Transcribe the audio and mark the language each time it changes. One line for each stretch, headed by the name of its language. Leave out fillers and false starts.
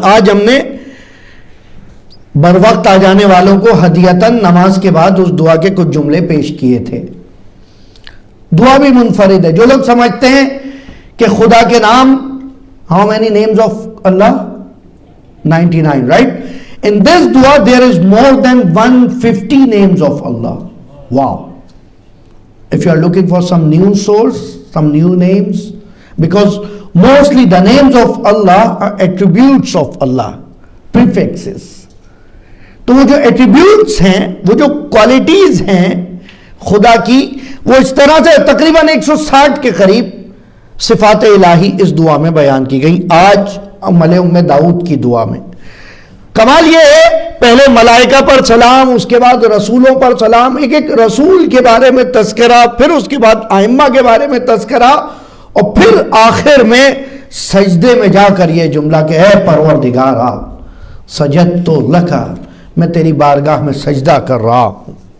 Urdu: آج ہم نے بر وقت آ جانے والوں کو ہدیتاً نماز کے بعد اس دعا کے کچھ جملے پیش کیے تھے. دعا بھی منفرد ہے. جو لوگ سمجھتے ہیں کہ خدا کے نام,
English: how many names of Allah? 99, right? In this dua there is more than 150 names of Allah. Wow. If you are looking for some new source, some new names, because mostly the names of Allah are attributes of Allah, prefixes.
Urdu: تو وہ جو attributes ہیں, وہ جو qualities ہیں خدا کی, وہ اس طرح سے تقریباً 160 کے قریب صفات الہی اس دعا میں بیان کی گئی. آج ام داؤد کی دعا میں کمال یہ ہے, پہلے ملائکہ پر سلام, اس کے بعد رسولوں پر سلام, ایک ایک رسول کے بارے میں تذکرہ, پھر اس کے بعد ائمہ کے بارے میں تذکرہ, اور پھر آخر میں سجدے میں جا کر یہ جملہ کہ اے پروردگارا
Arabic: سجدتو لکا,
Urdu: میں تیری بارگاہ میں سجدہ کر رہا ہوں.